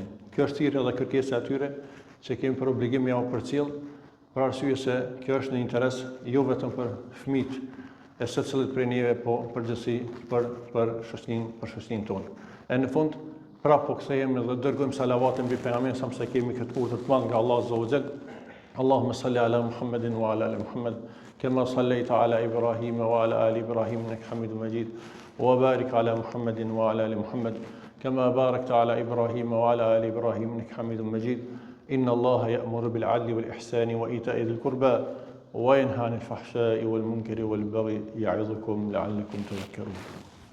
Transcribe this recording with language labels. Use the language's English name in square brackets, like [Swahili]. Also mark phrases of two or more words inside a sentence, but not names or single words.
[Albanian] Kjo është thirrje dhe kërkesa e tyre që kemi për obligim ja u përcjell, për arsye se kjo është në interes jo vetëm për fëmijët e secilit prej neve, po përgjithësi për shoqërinë tonë. E në fund, prapë po kthehemi dhe dërgojmë salavate mbi pejgamberin sa më kemi këtë urdhër të madh nga Allah [Arabic] عز وجل. اللهم صل على محمد وعلى آل محمد. كما صليت على إبراهيم وعلى آل إبراهيم إنك حميد مجيد وبارك على محمد وعلى آل محمد كما باركت على إبراهيم وعلى آل إبراهيم إنك حميد مجيد إن الله يأمر بالعدل والإحسان وإيتاء ذي القربى وينهى عن الفحشاء والمنكر والبغي يعظكم لعلكم تذكرون